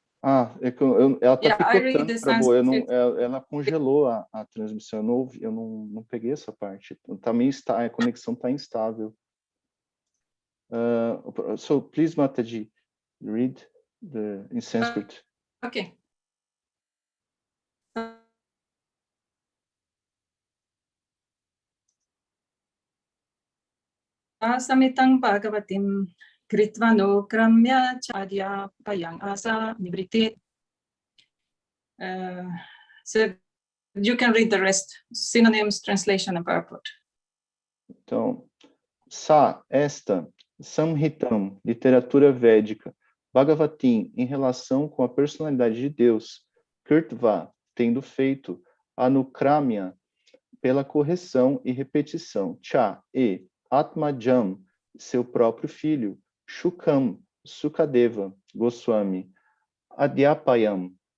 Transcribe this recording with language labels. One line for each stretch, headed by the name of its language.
Portuguese: Ela está picotando, Prabhu. Ela congelou a transmissão. Eu não peguei essa parte. A conexão está instável.
English: So please, Mataji, read in Sanskrit. Okay.
Sanskrit: Samitang Bhagavatim Kritvano Kramya Chadya Payang Asa Nibriti.
English: So you can read the rest, synonyms, translation, and purport.
Portuguese: Então, esta, Samhitam, literatura védica, Bhagavatim, em relação com a personalidade de Deus, Kirtva, tendo feito, Anukramya, pela correção e repetição, Cha, Atmajam, seu próprio filho, Shukam, Sukadeva, Goswami, Adhyapayam